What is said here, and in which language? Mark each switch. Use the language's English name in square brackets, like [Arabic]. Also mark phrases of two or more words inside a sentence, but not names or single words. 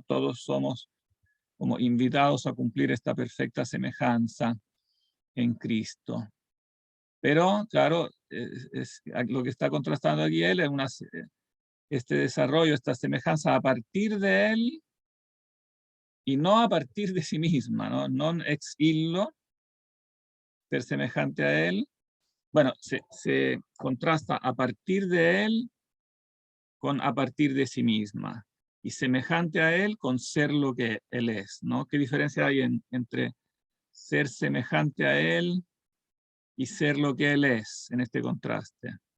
[Spanish] Todos somos como invitados a cumplir esta perfecta semejanza en Cristo. Pero, claro, lo que está contrastando aquí él es este desarrollo, esta semejanza a partir de él y no a partir de sí misma, ¿no? [Latin] Non ex illo, [Spanish] ser semejante a él. Bueno, se contrasta a partir de él con a partir de sí misma y semejante a él con ser lo que él es, ¿no? ¿Qué diferencia hay entre ser semejante a él y ser lo que él es en este contraste?